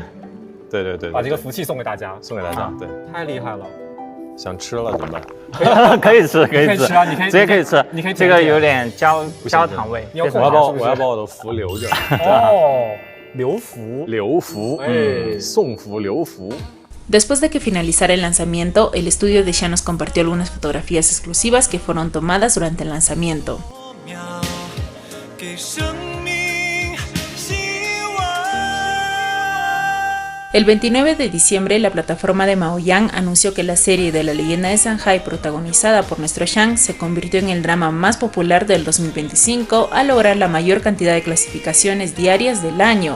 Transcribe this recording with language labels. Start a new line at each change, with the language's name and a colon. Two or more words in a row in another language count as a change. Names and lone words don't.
Chinese: 把这个福气送给大家，对，太厉害了。想吃了怎么办？可以吃啊，你可以直接可以吃。你可以这个有点焦糖味，我要把我的福留着。哦。留福，送福留福。
Spanish: Después de que finalizara el lanzamiento, el estudio de Shan nos compartió algunas fotografías exclusivas que fueron tomadas durante el lanzamiento. El 29 de diciembre, la plataforma de Maoyan anunció que la serie de la leyenda de Shanghai, protagonizada por nuestro Shan, se convirtió en el drama más popular del 2025 al lograr la mayor cantidad de clasificaciones diarias del año.